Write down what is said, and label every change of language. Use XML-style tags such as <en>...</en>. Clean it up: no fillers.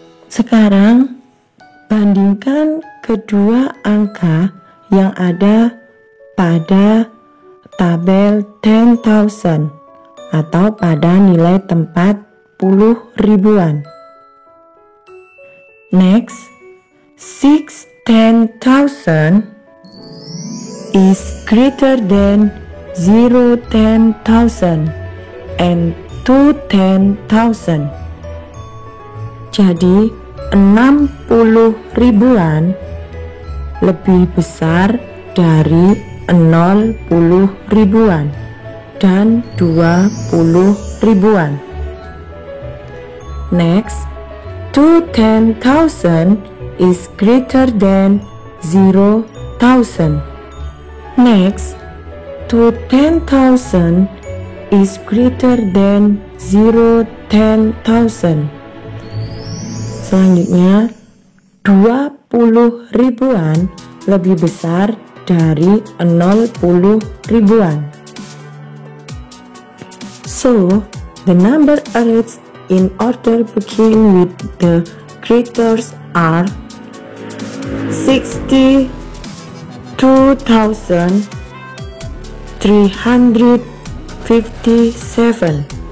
<id>Sekarang, bandingkan kedua angka yang ada pada tabel 10,000 atau pada nilai tempat puluh ribuan.</id> <en>Next, 6/10,000 is greater than 0/10,000 and 2/10,000.</en> <id>Jadi 60 ribuan lebih besar dari 0 ribuan dan 20 ribuan.</id> <en>Next, 2/10,000 is greater than 0,000. Next, 2/10,000 is greater than 0/10,000.</en> <id>Selanjutnya, 20 ribuan lebih besar dari 0 ribuan.</id> <en>So, the number arranged in order begin with the greaters are 62,357.</en>